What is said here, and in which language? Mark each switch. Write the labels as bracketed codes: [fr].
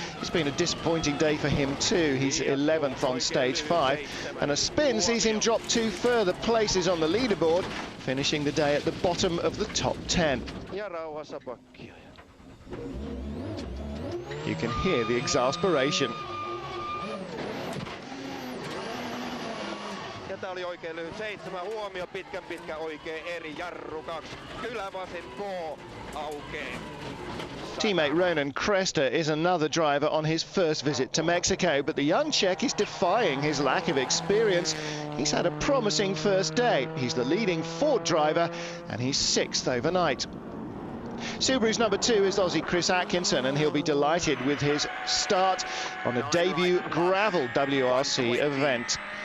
[en] It's been a disappointing day for him too. He's 11th on stage 5, and a spin sees him drop 2 further places on the leaderboard, finishing the day at the bottom of the top 10. You can hear the exasperation. [fi] Tämä oli oikein lyhyt 7 huomio, pitkä oikein eri, jarru 2, ylävasen K aukee. [en] Teammate Ronan Cresta is another driver on his first visit to Mexico, but the young Czech is defying his lack of experience. He's had a promising first day. He's the leading Ford driver, and he's 6th overnight. Subaru's number 2 is Aussie Chris Atkinson, and he'll be delighted with his start on a debut gravel WRC event.